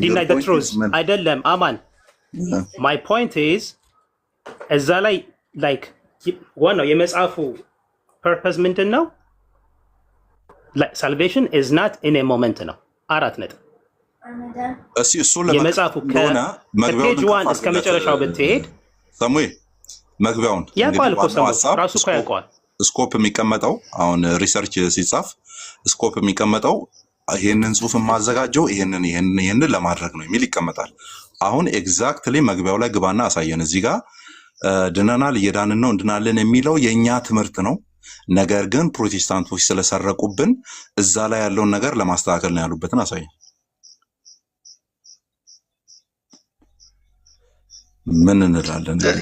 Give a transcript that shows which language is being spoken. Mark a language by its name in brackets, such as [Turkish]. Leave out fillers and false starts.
[English] deny the truth [Amharic] አይደለም አማን [English] my point is እዛ ላይ like [Amharic] ዋናው የመጽሐፉ [English] purpose [Amharic] ምንድን ነው? [English] like salvation is not in a moment [Amharic] ነው። 4 ነጥብ እሱ የመጽሐፉ ከፔጅ 1 እስከ መጨረሻው ብትሄድ ሳሙኤል መግቢያውን ያውቀዋል እኮ ራሱ እኮ ያውቀዋል። ስኮፕ የሚቀመጠው አሁን ሪሰርች ሲጻፍ ስኮፕ የሚቀመጠው ይሄንን ጽሁፍ ማዘጋጀው ይሄንን ለማድረግ ነው የሚል ይቀመጣል። አሁን ኤግዛክትሊ መግቢያው ላይ ግባና አሳየን። እዚህ ጋር ድነናል እየዳንን ነው እንድናለን የሚለው የኛ ትምህርት ነው። ነገር ግን ፕሮቴስታንቶች ስለሰረቁብን እዛ ላይ ያለውን ነገር ለማስተካከል ነው ያሉበትን አሳየን። ምን እንላለን?